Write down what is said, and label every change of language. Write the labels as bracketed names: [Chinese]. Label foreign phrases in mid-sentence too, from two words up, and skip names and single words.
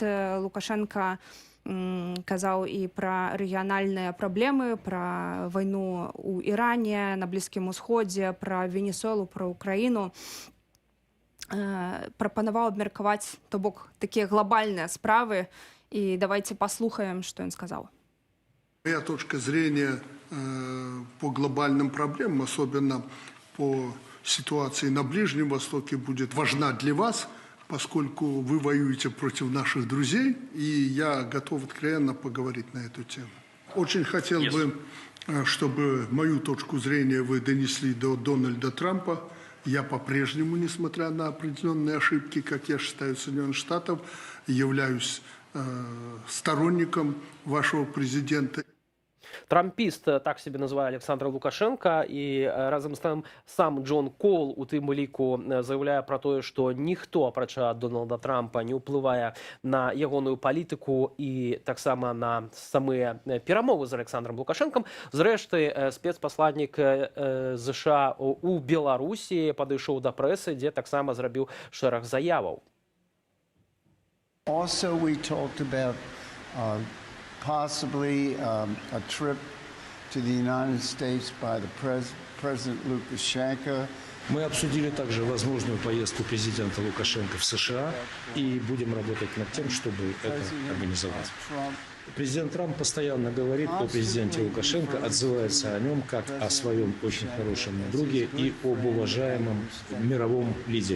[Belarusian] Лукашенко казаў і пра рэгіянальныя праблемы, пра вайну ў Іране, на Блізкім Усходзе, пра Венесуэлу, пра Украіну. Прапанаваў абмеркаваць, то бок, такія глобальныя справы. [Russian] І давайте послухаем, что он сказал. Моя точка зрения по глобальным проблемам, особенно по ситуации на Ближнем Востоке, будет важна для вас, поскольку вы воюете против наших друзей, и я готов откровенно поговорить на эту тему. Очень хотел бы, чтобы мою точку зрения вы донесли до Дональда Трампа. Я по-прежнему, несмотря на определенные ошибки, как я считаю, Соединенных Штатов, являюсь сторонником вашего президента. [Belarusian] Трампіст, так себе называе Александра Лукашенко, і разам з тым сам Джон Коул у тым ліку заяўляе пра тое, што ніхто, апрача Дональда Трампа, не ўплывае на ягоную палітыку і таксама на самыя перамовы з Александром Лукашенком. Зрэшты, спецпасланнік ЗША у Беларусі падышоў да прэсы, дзе таксама зрабіў шэраг заяваў. [English] Also, we talked about possibly a trip to the United States by the President Lukashenko. [Russian] Мы обсудили также возможную поездку президента Лукашенко в США и будем работать над тем, чтобы это организовать. Президент Трамп постоянно говорит о президенте Лукашенко, отзывается о нем как о своем очень хорошем друге и об уважаемом мировом лидере.